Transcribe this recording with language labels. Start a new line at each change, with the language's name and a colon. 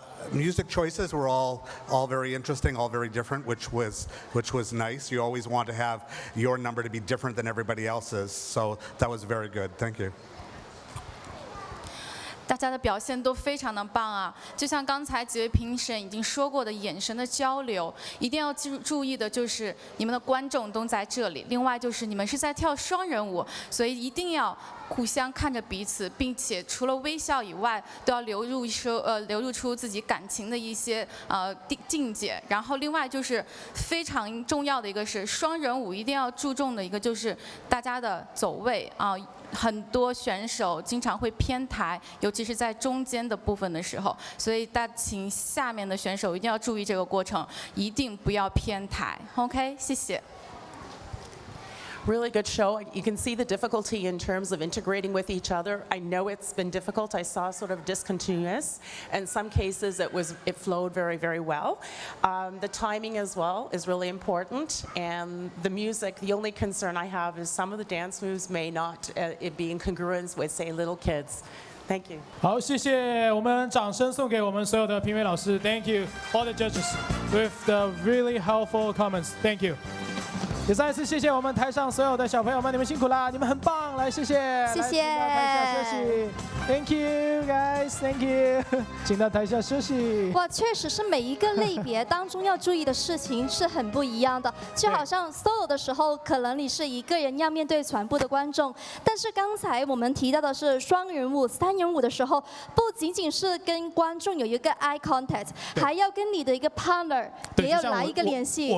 English: Music choices were all very interesting, all very different, which was nice. You always want to have your number to be different than everybody else's, so that was very good. Thank you.
Chinese: 大家的表现都非常的棒啊！就像刚才几位评审已经说过的，眼神的交流，一定要注意的就是你们的观众都在这里。另外就是你们是在跳双人舞，所以一定要互相看着彼此，并且除了微笑以外，都要流露出自己感情的一些境界。然后另外就是非常重要的一个是双人舞一定要注重的一个就是大家的走位啊。很多选手经常会偏台，尤其是在中间的部分的时候，所以请下面的选手一定要注意这个过程，一定不要偏台。 OK， 谢谢。
English: Really good show. You can see the difficulty in terms of integrating with each other. I know it's been difficult. I saw sort of discontinuous. In some cases, it flowed very, very well. The timing as well is really important. And the music, the only concern I have is some of the dance moves may not it be in congruence with, say, little kids. Thank you.
Chinese: 好，谢谢，我们掌声送给我们所有的评委老师。
English: Thank you, all the judges, with the really helpful comments. Thank you.
Chinese: 也再一次谢谢我们台上所有的小朋友们，你们辛苦啦，你们很棒，来谢谢，谢谢，请到台下休息 ，
English: Thank you guys, Thank you，
Chinese: 请到台下休息。哇，确实是每一个类别当中要注意的事情是很不一样的，就好像 solo 的时候，可能你是一个人要面对全部的观众，但是刚才我们提到的是双人舞、三人舞的时候，不仅仅是跟观众有一个 eye contact， 还要跟你的一个 partner 也要来一个联系。